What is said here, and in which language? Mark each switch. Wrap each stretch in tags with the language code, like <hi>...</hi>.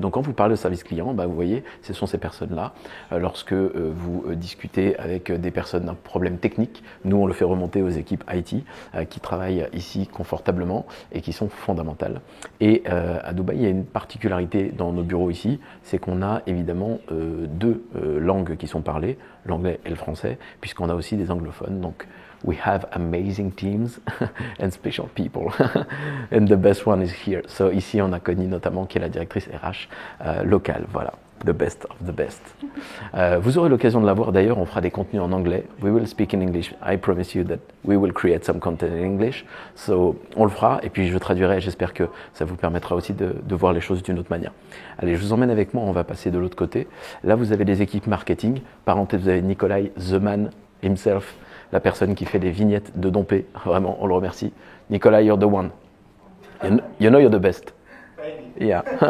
<fr>Donc quand vous parlez de service client, vous voyez, ce sont ces personnes-là. Lorsque vous discutez avec des personnes d'un problème technique, nous on le fait remonter aux équipes IT qui travaillent ici confortablement et qui sont fondamentales. Et à Dubaï, il y a une particularité dans nos bureaux ici, c'est qu'on a évidemment deux langues qui sont parlées, l'anglais et le français, puisqu'on a aussi des anglophones. Donc</fr> <en>we have amazing teams and special people. And the best one is here.</en> <fr>So ici, on a Connie notamment, qui est la directrice RH locale.</fr> <en>Voilà, the best of the best.</en> <fr>Vous aurez l'occasion de la voir d'ailleurs, on fera des contenus en anglais.</fr> <en>We will speak in English. I promise you that we will create some content in English.</en> <fr>So on le fera et puis je traduirai. J'espère que ça vous permettra aussi de voir les choses d'une autre manière. Allez, je vous emmène avec moi, on va passer de l'autre côté. Là, vous avez les équipes marketing. Parenthèse, vous avez Nikolai,</fr> <en>the man himself,</en> <fr>la personne qui fait les vignettes de Dompé. Vraiment, on le remercie.</fr> <en>Nicolas, you're the one. You know you're the best. Yeah.</en>